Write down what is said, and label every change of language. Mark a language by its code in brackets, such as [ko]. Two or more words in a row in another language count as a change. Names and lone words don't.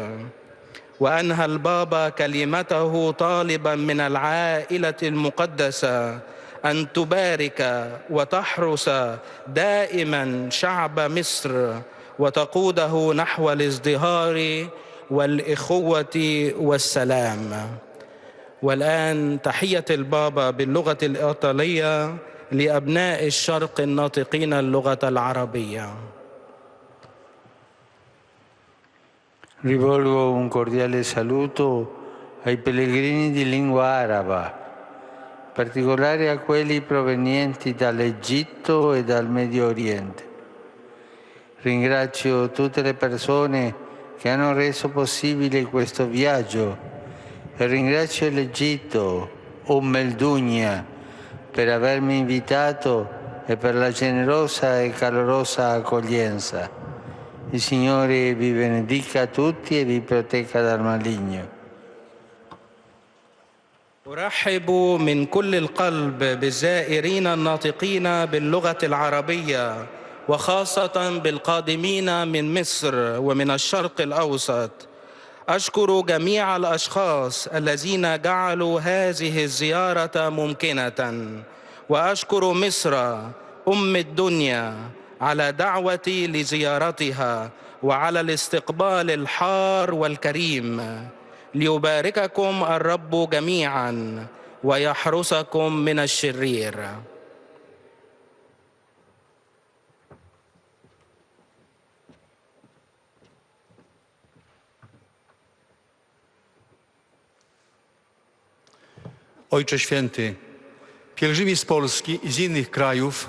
[ar] وأنهى البابا كلمته طالبا من العائلة المقدسة أن تبارك وتحرس دائما شعب مصر وتقوده نحو الازدهار والإخوة والسلام. والآن تحية البابا باللغة الإيطالية لأبناء الشرق الناطقين اللغة العربية. [it] Rivolgo un cordiale saluto ai pellegrini di lingua araba, in particolare a quelli provenienti dall'Egitto e dal Medio Oriente. Ringrazio tutte le persone che hanno reso possibile questo viaggio e ringrazio l'Egitto, el Dunya, per avermi invitato e per la generosa e calorosa accoglienza. Il Signore vi benedica tutti e vi protegga dal maligno. [ar] أرحب من كل القلب بالزائرين الناطقين باللغة العربية وخاصة بالقادمين من مصر ومن الشرق الأوسط. أشكر جميع الأشخاص الذين جعلوا هذه الزيارة ممكنة، وأشكر مصر الدنيا على دعوتي لزيارتها وعلى الاستقبال الحار والكريم. ليبارككم الرب جميعا ويحرسكم من الشرير. [pl] Ojcze Święty, pielgrzymi z Polski i z innych krajów